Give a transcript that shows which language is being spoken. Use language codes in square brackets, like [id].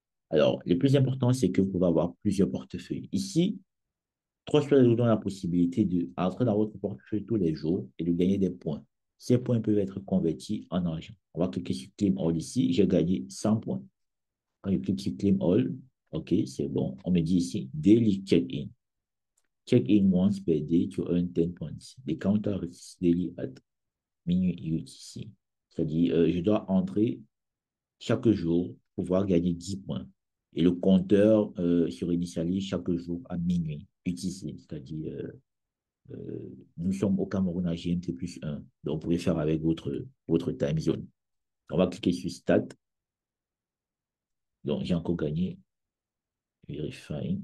[fr] Alors, le plus important, c'est que vous pouvez avoir plusieurs portefeuilles. Ici, Trustwell vous donne la possibilité d'entrer dans votre portefeuille tous les jours et de gagner des points. Ces points peuvent être convertis en argent. On va cliquer sur Claim All ici. J'ai gagné 100 points. Quand je clique sur Claim All, OK, c'est bon. On me dit ici Daily Check-in. [en] Check-in once per day to earn 10 points. The counter is daily at [fr] minuit [en] UTC. [fr] C'est-à-dire, je dois entrer chaque jour pour pouvoir gagner 10 points. Et le compteur se réinitialise chaque jour à minuit UTC, c'est-à-dire nous sommes au Cameroun à GMT plus 1. Donc, vous pouvez faire avec votre time zone. On va cliquer sur Stat. Donc, j'ai encore gagné. Verifying.